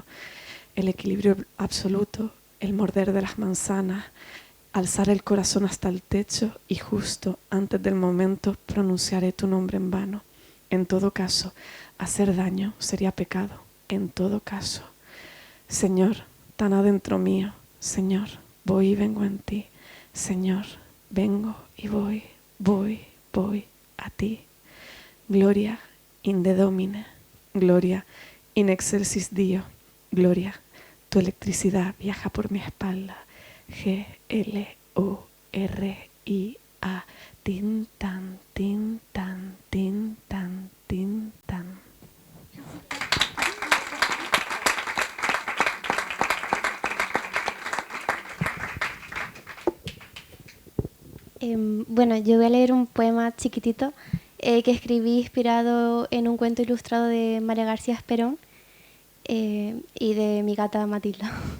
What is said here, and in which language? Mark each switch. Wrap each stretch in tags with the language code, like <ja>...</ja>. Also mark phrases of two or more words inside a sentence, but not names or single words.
<es>El equilibrio absoluto, el morder de las manzanas, alzar el corazón hasta el techo y justo antes del momento pronunciaré tu nombre en vano. En todo caso, hacer daño sería pecado. En todo caso, Señor, tan adentro mío, Señor, voy y vengo en ti. Señor, vengo y voy a ti.</es> <la>Gloria in de Domine, gloria in excelsis Dio, gloria.</la> <es>Tu electricidad viaja por mi espalda. Gloria. Tin, tan, tin, tan, tin, tan, tin, tan. Bueno, yo voy a leer un poema chiquitito que escribí inspirado en un cuento ilustrado de María García Esperón y de mi gata Matilda.</es>